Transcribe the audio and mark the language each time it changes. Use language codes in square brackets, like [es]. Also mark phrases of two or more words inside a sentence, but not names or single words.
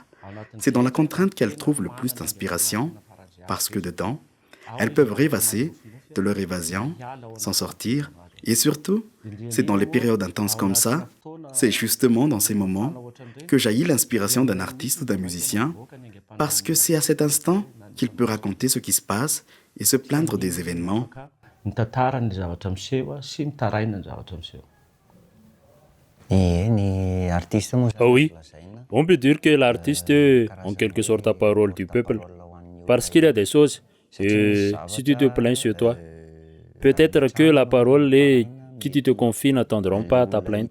[fr] C'est dans la contrainte qu'elles trouvent le plus d'inspiration, parce que dedans, elles peuvent rêvasser de leur évasion, s'en sortir. Et surtout, c'est dans les périodes intenses comme ça, c'est justement dans ces moments que jaillit l'inspiration d'un artiste ou d'un musicien, parce que c'est à cet instant qu'il peut raconter ce qui se passe et se plaindre des événements. [mg] mitantara ny zavatra miseho sy mitaraina ny zavatra miseho. [fr] Ah oui, on peut dire que l'artiste est en quelque sorte la parole du peuple. Parce qu'il y a des choses, si tu te plains sur toi, peut-être que la parole et qui tu te confies n'attendront pas ta plainte.